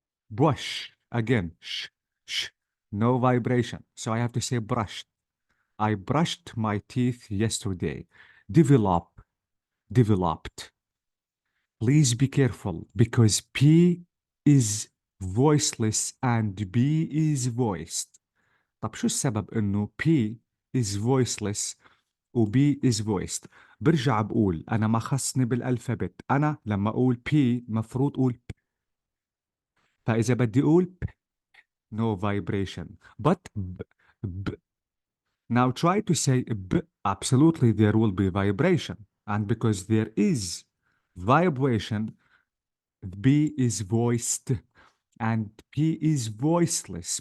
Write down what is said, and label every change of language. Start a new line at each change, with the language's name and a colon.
English: Brush. Again, sh, sh. No vibration. So I have to say brushed. I brushed my teeth yesterday. Develop. Developed. Please be careful because P is voiceless and B is voiced.
Arabic: طب شو السبب انه
English: P is voiceless
Arabic: و
English: B is voiced؟
Arabic: برجع بقول انا ما خصني بالالفابت، انا لما اقول P مفروض اقول P. فاذا بدي اقول
English: P no vibration but B, B. Now try to say B, absolutely there will be vibration, and because there is vibration B is voiced and P is voiceless.